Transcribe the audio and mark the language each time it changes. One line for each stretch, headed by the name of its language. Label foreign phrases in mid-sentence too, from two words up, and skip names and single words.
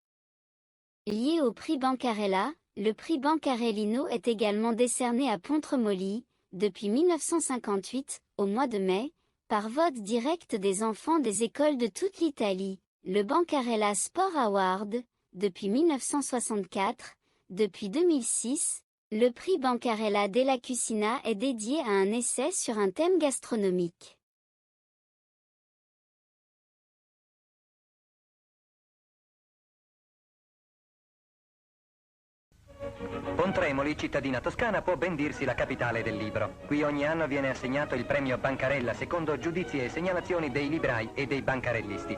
French: Lié au prix Bancarella, le prix Bancarellino est également décerné à Pontremoli, depuis 1958, au mois de mai, par vote direct des enfants des écoles de toute l'Italie, le Bancarella Sport Award, depuis 1964, depuis 2006, le prix Bancarella della Cucina est dédié à un essai sur un thème gastronomique.
Italian: Pontremoli, cittadina toscana, può ben dirsi la capitale del libro. Qui ogni anno viene assegnato il premio Bancarella secondo giudizi e segnalazioni dei librai e dei bancarellisti.